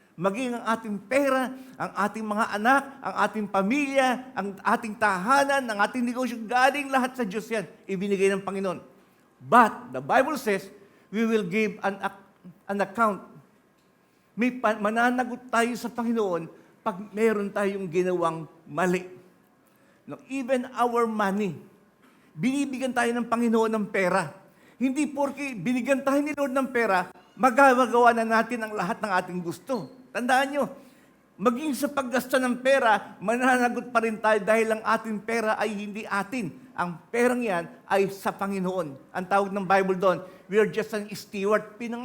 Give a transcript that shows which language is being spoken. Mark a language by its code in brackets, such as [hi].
[tl] Maging ang ating pera, ang ating mga anak, ang ating pamilya, ang ating tahanan, ang ating negosyo, galing lahat sa Diyos yan. Ibinigay ng Panginoon. [en] But the Bible says, we will give an account. [tl] Mananagot tayo sa Panginoon pag meron tayong ginawang mali. [en] No, even our money, [tl] binibigyan tayo ng Panginoon ng pera. Hindi porke binigyan tayo ni Lord ng pera, magagawa na natin ang lahat ng ating gusto. Tandaan nyo, maging sa paggasta ng pera, mananagot pa rin tayo dahil ang ating pera ay hindi atin. Ang perang yan ay sa Panginoon. Ang tawag ng Bible doon, [en] we are just an steward.